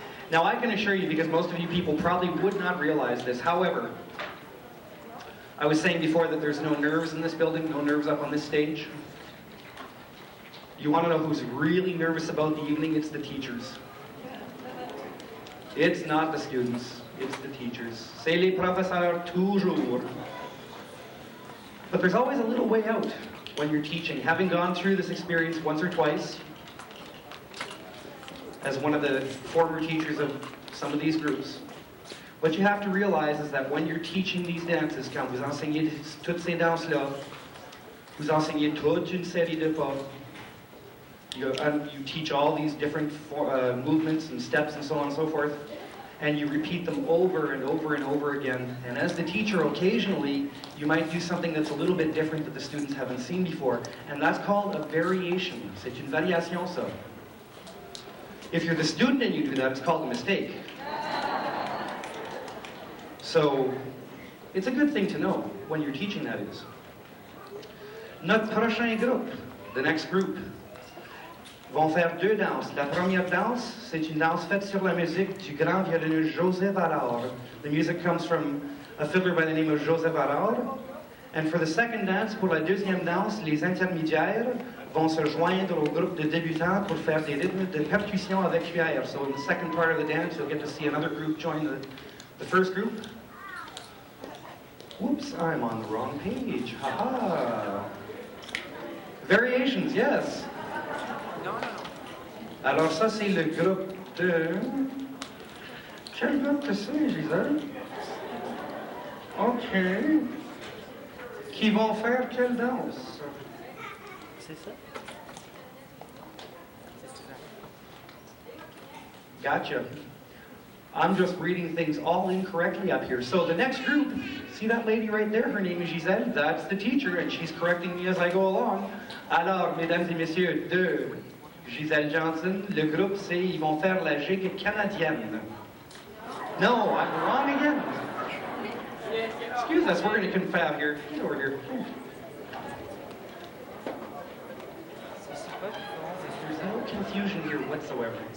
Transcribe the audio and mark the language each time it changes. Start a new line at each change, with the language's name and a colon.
English: Now I can assure you, because most of you people probably would not realize this, however, I was saying before that there's no nerves in this building, no nerves up on this stage. You want to know who's really nervous about the evening? It's the teachers. It's not the students, it's the teachers.
French: C'est les professeurs toujours.
English: But there's always a little way out when you're teaching. Having gone through this experience once or twice, as one of the former teachers of some of these groups, what you have to realize is that when you're teaching these dances,
French: quand vous enseignez toutes ces danses-là, vous enseignez toute une série de pas.
English: You teach all these different movements and steps and so on and so forth, and you repeat them over and over and over again. And as the teacher, occasionally, you might do something that's a little bit different that the students haven't seen before, and that's called a variation.
French: C'est une variation, ça.
English: If you're the student and you do that, it's called a mistake. So, it's a good thing to know when you're teaching, that is.
French: Notre prochain groupe,
English: the next group,
French: vont faire deux danses. La première danse, c'est une danse faite sur la musique du grand violoniste Joseph Harard.
English: The music comes from a fiddler by the name of Joseph Harard. And for the second dance,
French: pour la deuxième danse, les intermédiaires vont se joindre au groupe de débutants pour faire des rythmes de percussion avec cuillère.
English: So in the second part of the dance, you'll get to see another group join the first group. Whoops, I'm on the wrong page. Ha-ha. Variations, yes.
French: Alors ça, c'est le groupe de... Quel groupe que c'est, Gisèle? OK. Qui vont faire quelle danse? C'est ça?
English: Gotcha. I'm just reading things all incorrectly up here. So the next group, see that lady right there? Her name is Gisèle. That's the teacher, and she's correcting me as I go along.
French: Alors, mesdames et messieurs, de Gisèle Johnson, le groupe, c'est, ils vont faire la gigue canadienne.
English: No, I'm wrong again. Excuse us, we're going to confab here. Get over here. There's no confusion here whatsoever.